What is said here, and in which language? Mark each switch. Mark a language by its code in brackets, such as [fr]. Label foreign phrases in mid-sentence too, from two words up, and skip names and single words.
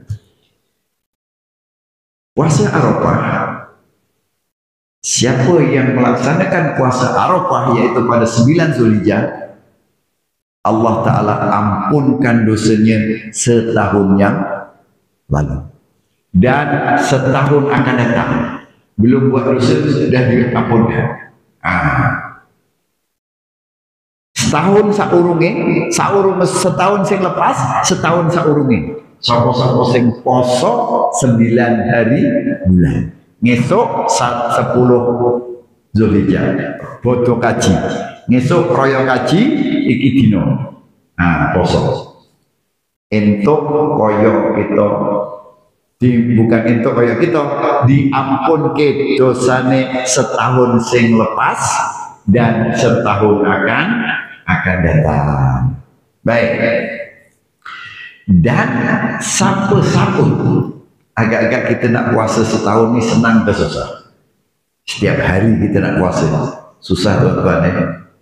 [ms] Puasa Arafah, siapa yang melaksanakan puasa Arafah yaitu pada 9 Zulhijjah, Allah Ta'ala ampunkan dosanya setahun yang lalu. Dan setahun akan datang. Belum buat dosa, sudah diampunkan. [jv] Setahun setahun sing lepas, setahun saurunge. Sapa-sapa sing poso 9 hari bulan. Ngesuk 10 Zulhijjah. Bodo kaji. Ngesuk kaya kaji iki dina. Poso. Entuk kaya kita bukan entuk kaya kita diampunke dosane setahun sing lepas [ms] dan setahun akan datang. Baik. Dan sapu-sapu agak-agak kita nak puasa setahun ni senang atau susah? Setiap hari kita nak puasa susah tuan-tuan.